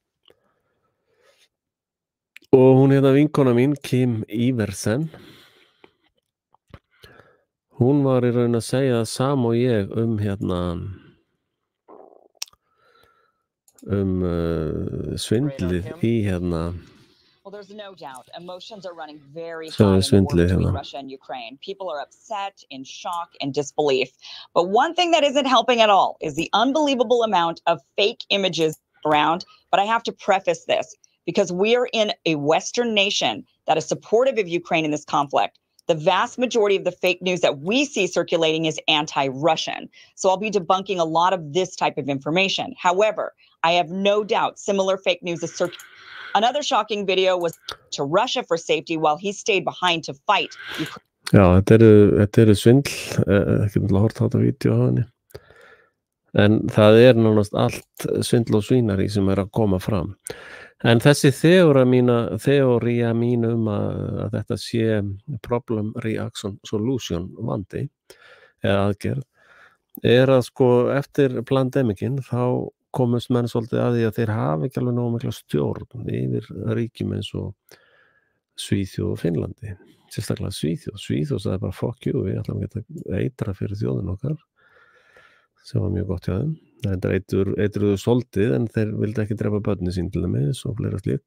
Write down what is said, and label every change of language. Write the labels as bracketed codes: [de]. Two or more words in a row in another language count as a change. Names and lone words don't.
[is] Og hún vinkona mín, Kim Iversen, hún var í raun að segja það sama og ég svindlið í [en] Well, there's no doubt. Emotions are running very high in the war between Russia and Ukraine. People are upset, in shock, and disbelief. But one thing that isn't helping at all is the unbelievable amount of fake images around. But I have to preface this because we are in a Western nation that is supportive of Ukraine in this conflict. The vast majority of the fake news that we see circulating is anti-Russian. So I'll be debunking a lot of this type of information. However, I have no doubt similar fake news is circulating. Another shocking video was to Russia for safety while he stayed behind to fight. [is] Já, þetta eru svindl, ekki náttúrulega hort á þetta vídeo á henni. En það nánast allt svindl og svínari sem að koma fram. En þessi þeóría mín að þetta sé [en] problem reaction solution [is] vandi eða aðgerð að sko eftir pandemicin þá komust menn svolítið að því að þeir hafa ekki alveg nógu mikla stjórn yfir ríkjum eins og Svíþjóð og Finnlandi, sérstaklega Svíþjóð sagði bara [en] fuck you, [is] við ætlum ekki að eitra fyrir þjóðin okkar sem var mjög gott hjá þeim, það eitruðu svolítið en þeir vildi ekki drepa börnin sín til dæmis og fleira slíkt.